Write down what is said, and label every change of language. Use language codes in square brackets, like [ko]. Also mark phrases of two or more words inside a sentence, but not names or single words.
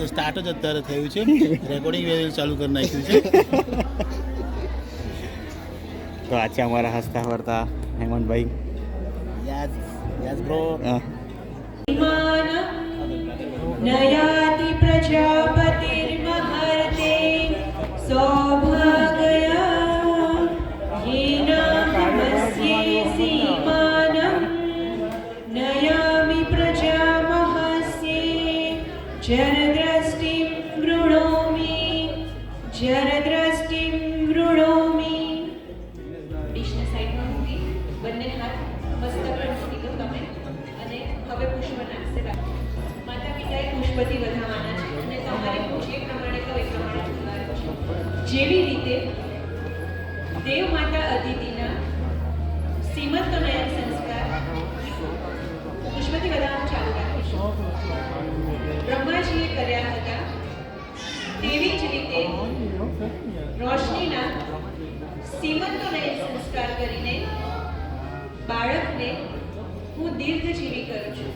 [gu] સ્ટાર્ટ જ અત્યારે થયું છે રેકોર્ડિંગ ચાલુ કરી નાખ્યું છે તો આ છે અમારા હસતા ફરતા હેમંતભાઈ [en] yes bro [gu] હા. [sa] નયાતિ પ્રજાપતિર્મહર્તે सौभागया येन नमस्ये सीमानं नयामि प्रजामहस्ये जनदृष्टिं वृणोमि [gu] ડીશને સાઈડમાં મૂકી બંને હાથ મસ્તક પર મૂકી દો તમે અને હવે પુષ્પ નાખશે માતા પિતાએ પુષ્પથી વધાવવાના છે અને તમારે જે પ્રમાણે કહો એ પ્રમાણે ફૂલવાનું છે જેવી રીતે દેવ માતા અદિતિના સીમંતનયન સંસ્કાર પુષ્પથી વધાવવાનું ચાલુ રાખીશું બ્રહ્માજીએ કર્યા હતા તેવી જ રીતે રોશનીના સીમંતનયન સંસ્કાર કરીને બાળકને હું દીર્ઘજીવી કરું છું